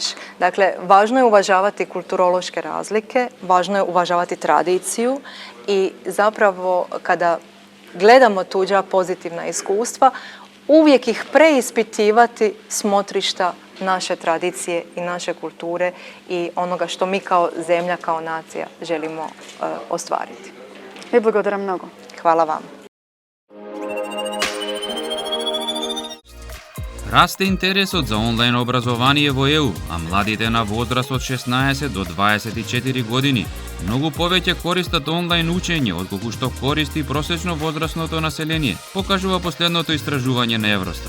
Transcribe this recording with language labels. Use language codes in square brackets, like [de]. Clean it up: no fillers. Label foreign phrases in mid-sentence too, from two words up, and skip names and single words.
[hr] Dakle, važno je uvažavati kulturološke razlike, važno je uvažavati tradiciju i zapravo kada gledamo tuđa pozitivna iskustva, uvijek ih preispitivati s motrišta naše tradicije i naše kulture i onoga što mi kao zemlja, kao nacija želimo ostvariti. [mk] Vi благодарам mnogo. [hr] Hvala vam. [mk] Расте интересот за онлайн образование во ЕУ, а младите на возраст од 16 до 24 години многу повеќе користат онлайн учење отколку што користи просечно возрастното население, покажува последното истражување на Евростат.